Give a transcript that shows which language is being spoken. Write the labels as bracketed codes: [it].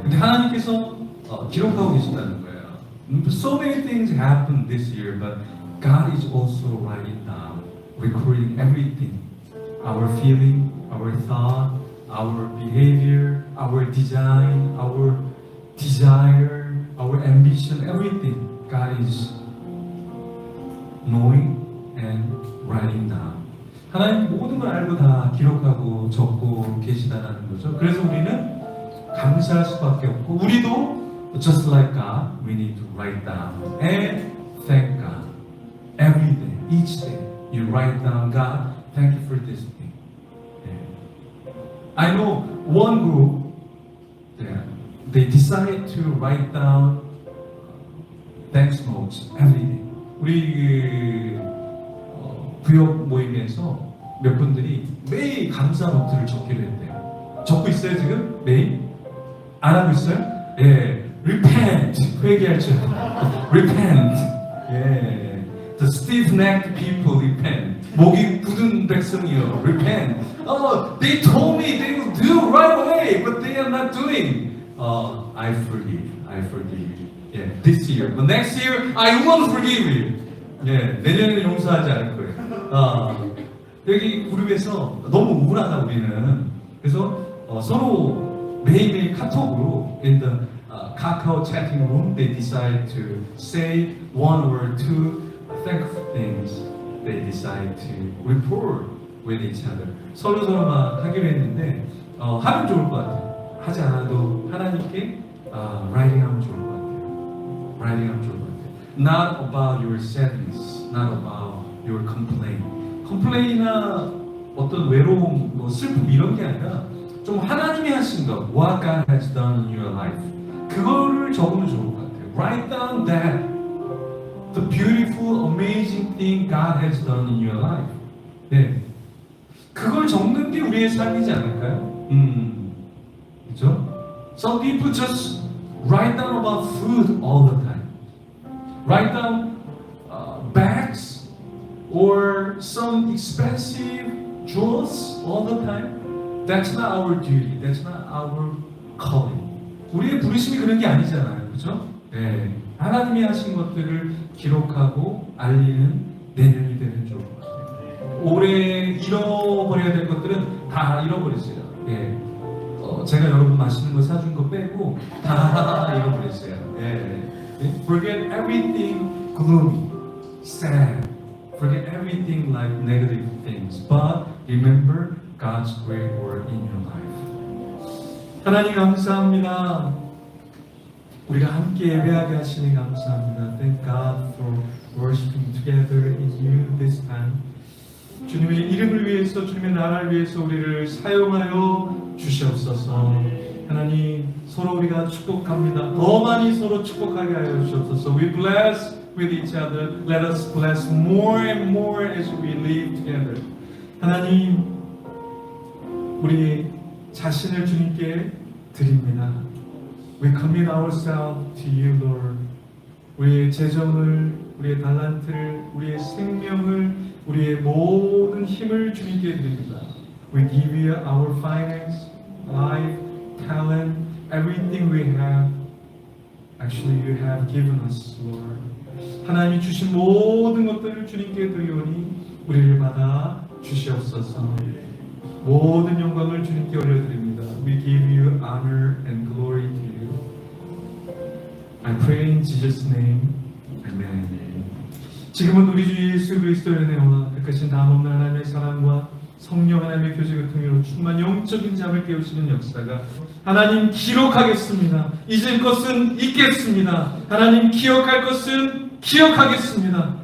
[ko] 근데 하나님께서 기록하고 계신다는 거예요. [en] So many things happened this year, but God is also writing down, recording everything. Our feeling, our thought, our behavior, our design, our desire, our ambition, everything. God is knowing and writing down. [ko] 하나님 모든 걸 알고 다 기록하고 적고 계시다는 거죠. 그래서 우리는 감사할 수밖에 없고 우리도 [en] just like God, we need to write down and thank God. Every day, each day, you write down, God, thank you for this thing. Yeah. I know one group, they decided to write down thanks notes every day. [ko] 우리 부역 모임에서 몇 분들이 매일 감사 노트를 적기로 했대요. 적고 있어요 지금? 매일? 안 하고 있어요? 예, repent 회개할 줄 repent. [en] 예, the stiff-necked people repent. [ko] 목이 굳은 백성이요 repent. [en] They told me they will do right away, but they are not doing. I forgive. Yeah, this year, but next year I won't forgive you. [ko] 예, 내년에는 용서하지 않을 거예요. 여기 그룹에서 너무 우울하다 우리는. 그래서 서로 매일매일 카톡으로 [en] in the Kakao chatting room they decide to say one or two thankful things. They decide to report with each other. [ko] 서로 막 하기로 했는데 하면 좋을 것 같아요. 하지 않아도 하나님께 writing 하면 좋을 것 같아요. writing 하면 좋을 것 같아요. [en] Not about your sadness, not about your complaint. [ko] complaint이나 어떤 외로움, 뭐 슬픔 이런 게 아니라 좀 하나님이 하신 것, [en] what God has done in your life. [ko] 그거를 적으면 좋을 것 같아요. [en] Write down that, the beautiful, amazing thing God has done in your life. [ko] 네, 그걸 적는 게 우리의 삶이지 않을까요? 그렇죠? [en] Some people just write down about food all the time. Write down bags or some expensive jewels all the time. That's not our duty. That's not our calling. [ko] 우리의 부르심이 그런 게 아니잖아요. 그렇죠? 네. 하나님이 하신 것들을 기록하고 알리는 내년이 되면 좋을 것 같아요. 올해 잃어버려야 될 것들은 다 잃어버렸어요. 예. 제가 여러분 맛있는 거 사준 거 빼고 다 잃어버렸어요. [en] 예. Forget everything gloomy, sad. Forget everything like negative things. But remember God's great work in your life. [ko] 하나님 감사합니다. 우리가 함께 예배하게 하시니 감사합니다. [en] Thank God for worshiping together in you this time. [ko] 주님의 이름을 위해서, 주님의 나라를 위해서 우리를 사용하여 주시옵소서. 하나님, 서로 우리가 축복합니다. 더 많이 서로 축복하게 하여 주시옵소서. [en] We bless with each other. Let us bless more and more as we live together. [ko] 하나님, 우리 자신을 주님께 드립니다. [en] We commit ourselves to you, Lord. [ko] 우리의 재정을, 우리의 달란트를, 우리의 생명을, 우리의 모든 힘을 주님께 드립니다. [en] We give you our finance, life, talent, everything we have. Actually, you have given us, Lord. [ko] 하나님이 주신 모든 것들을 주님께 드리오니 우리를 받아 주시옵소서. 모든 영광을 주님께 올려드립니다. [en] We give you honor and glory to you. I pray in Jesus' name. Amen. [ko] 지금은 우리 주 예수 그리스도의 은혜와 끝까지 남없는 하나님의 사랑과 성령 하나님의 교제가 통해로 충만 영적인 잠을 깨우시는 역사가 하나님 기록하겠습니다. 잊을 것은 잊겠습니다. 하나님 기억할 것은 기억하겠습니다.